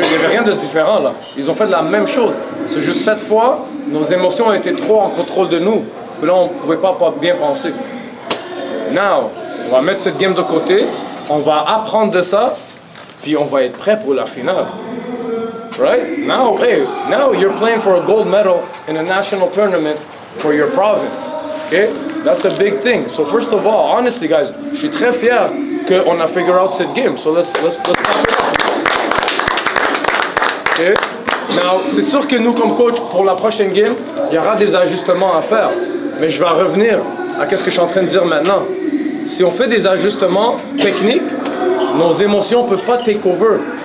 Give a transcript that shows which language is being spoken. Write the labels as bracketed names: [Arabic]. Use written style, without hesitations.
[French] Il n'y avait rien de différent là. Ils ont fait la même chose. C'est juste cette fois, nos émotions ont été trop en contrôle de nous. Là, on ne pouvait pas bien penser. Now, on va mettre cette game de côté, on va apprendre de ça, puis on va être prêt pour la finale. [English] Right? Now, hey, now you're playing for a gold medal in a national tournament for your province. Okay? That's a big thing. So first of all, honestly guys, [French] je suis très fier qu'on a figure out cette game. [English] So let's okay? [French] Now, c'est sûr que nous comme coach, pour la prochaine game, il y aura des ajustements à faire. Mais je vais revenir à ce que je suis en train de dire maintenant. Si on fait des ajustements techniques, nos émotions ne peuvent pas [English] take over.